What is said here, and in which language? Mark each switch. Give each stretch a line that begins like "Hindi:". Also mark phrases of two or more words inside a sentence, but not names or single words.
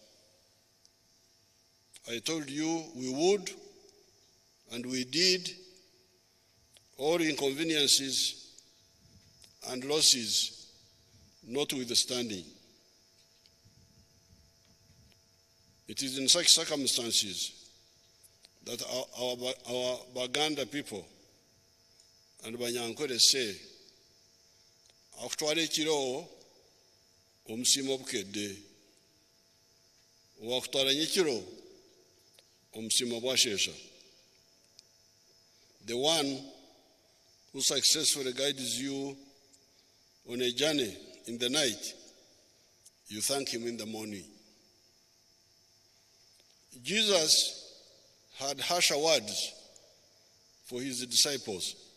English: I told you we would, and we did, all inconveniences and losses notwithstanding. It is in such circumstances that our Baganda people and Banyankore say,
Ganda: akutwala ekiro omusimo obukedde, wakutwala nyekiro omusimo bwashesha.
English: The one who successfully guides you on a journey in the night, you thank him in the morning. Jesus had harsher words for his disciples.